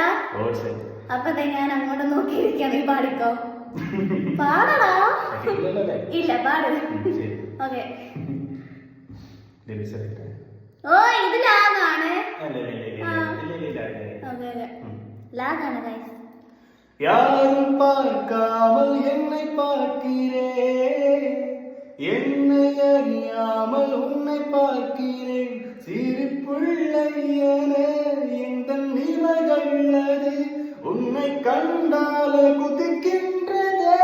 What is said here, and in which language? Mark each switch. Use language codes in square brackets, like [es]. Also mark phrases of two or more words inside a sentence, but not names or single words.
[ml] അപ്പൊ ഞാൻ അങ്ങോട്ട് നോക്കിയിരിക്കണം. നീ പാടിക്കോ. പാടടാ. ഇല്ല, പാട്. ഓക്കെ. ഓ, ഇത് ലാഗാണ്. ലാഗാണ് ഗൈസ്. [ta] யாரும் பார்க்காமல் என்னை பார்க்கிறேன், என்னை அறியாமல் உன்னை பார்க்கிறேன். சிரிப்புள்ளை என எந்த நிலைகளது உன்னை கண்டாலே குதிக்கின்றதே.